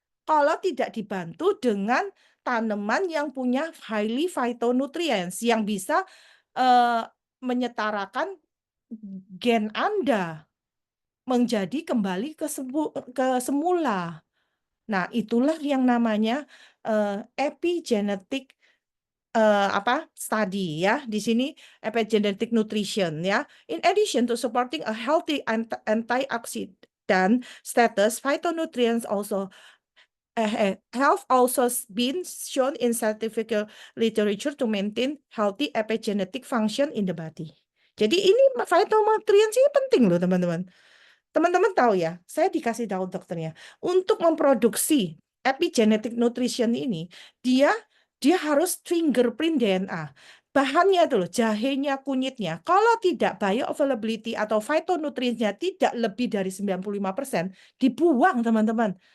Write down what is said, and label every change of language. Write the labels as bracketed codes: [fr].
[id] Kalau tidak dibantu dengan tanaman yang punya [en] highly phytonutrients [id] yang bisa eh, menyetarakan gen Anda menjadi kembali ke semula. Nah, itulah yang namanya epigenetic study ya. Di sini epigenetic nutrition ya. [en] In addition to supporting a healthy antioxidant status, phytonutrients also have also been shown in scientific literature to maintain healthy epigenetic function in the body. [id] Jadi ini phytonutrients ini penting loh teman-teman. Teman-teman tahu ya, saya dikasih tahu dokternya, untuk memproduksi epigenetic nutrition ini, dia harus fingerprint DNA. Bahannya itu loh, jahenya, kunyitnya. Kalau tidak bioavailability atau phytonutrients-nya tidak lebih dari 95%, dibuang teman-teman.